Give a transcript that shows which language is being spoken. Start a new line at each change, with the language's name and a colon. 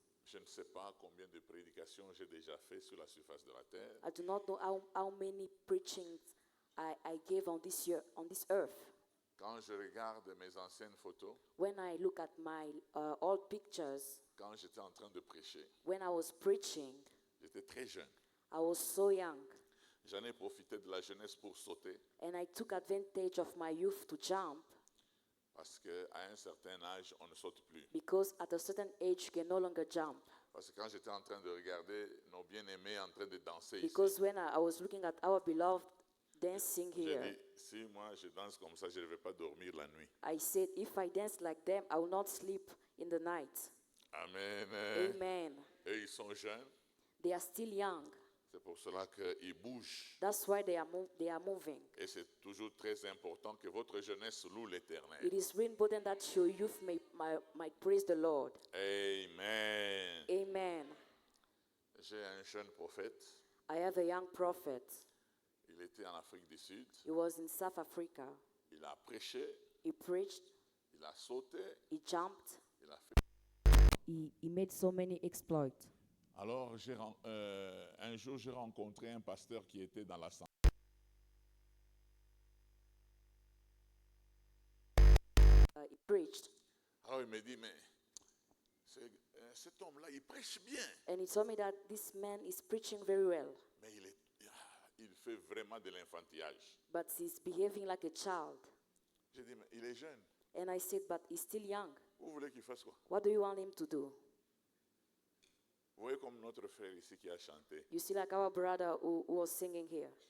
French: Je ne sais pas combien de prédications j'ai déjà fait sur la surface de la terre.
English: I do not know how many preachings I gave on this earth.
French: Quand je regarde mes anciennes photos,
English: When I look at my old pictures,
French: quand j'étais en train de prêcher,
English: when I was preaching,
French: j'étais très jeune.
English: I was so young,
French: J'en ai profité de la jeunesse pour sauter,
English: and I took advantage of my youth to jump,
French: parce qu'à un certain âge, on ne saute plus.
English: because at a certain age you can no longer jump.
French: Parce que quand j'étais en train de regarder nos bien-aimés en train de danser
English: Because
French: ici,
English: when I was looking at our beloved dancing
French: j'ai
English: here,
French: dit, si moi je danse comme ça, je ne vais pas dormir la nuit.
English: I said, if I dance like them, I will not sleep in the night. Amen. Amen.
French: Eux, ils sont jeunes,
English: They are still young.
French: c'est pour cela qu'ils bougent.
English: That's why they are moving.
French: Et c'est toujours très important que votre jeunesse loue l'Éternel.
English: It is really important that your youth might praise the Lord. Amen. Amen.
French: J'ai un jeune prophète,
English: I have a young prophet.
French: il était en Afrique du Sud,
English: He was in South Africa.
French: il a prêché,
English: He preached,
French: il a sauté,
English: he jumped,
French: il a fait.
English: he made so many exploits.
French: Alors, un jour, j'ai rencontré un pasteur qui était dans la santé.
English: He preached.
French: Alors, il me dit, mais cet homme-là, il prêche bien,
English: And he told me that this man is preaching very well,
French: mais il fait vraiment de l'enfantillage.
English: but he's behaving like a child.
French: J'ai dit, mais il est jeune.
English: And I said, but he's still young.
French: Vous voulez qu'il fasse quoi?
English: What do you want him to do?
French: Vous voyez comme notre frère ici qui a chanté.
English: You see, like our brother who was singing here.